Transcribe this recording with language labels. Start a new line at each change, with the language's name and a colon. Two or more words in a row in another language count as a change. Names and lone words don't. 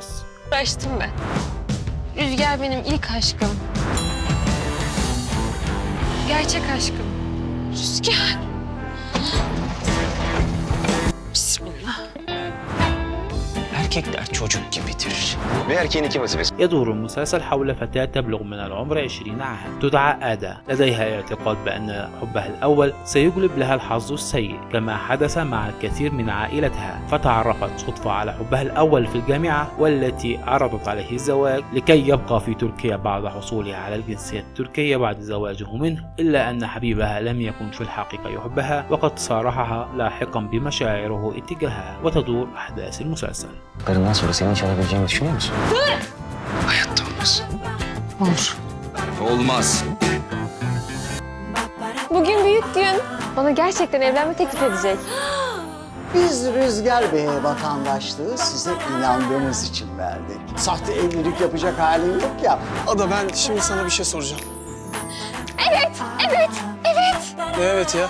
Turkish: Uğraştım ben. Rüzgar benim ilk aşkım. Gerçek aşkım. Rüzgar. Bismillah. Erkekler çocuk gibidir. Ve erkeğin iki vazifesi.
Arabic: يدور المسلسل حول فتاة تبلغ من العمر 20 عام تدعى آدا، لديها اعتقاد بأن حبها الأول سيجلب لها الحظ السيء كما حدث مع الكثير من عائلتها، فتعرفت صدفة على حبها الأول في الجامعة والتي عرضت عليه الزواج لكي يبقى في تركيا بعد حصوله على الجنسية التركية بعد زواجه منه، إلا أن حبيبها لم يكن في الحقيقة يحبها وقد صارحها لاحقا بمشاعره اتجاهها. وتدور أحداث المسلسل.
Turkish: Karından sonra senin çalabileceğini düşünüyor musun? Hayatta olmaz. Olur. Olmaz. Bugün büyük gün. Bana gerçekten evlenme teklif edecek. Biz Rüzgar Bey'e vatandaşlığı size inandığımız için verdik. Sahte evlilik yapacak halin yok ya. Ada ben şimdi sana bir şey soracağım. Evet. Ne evet ya?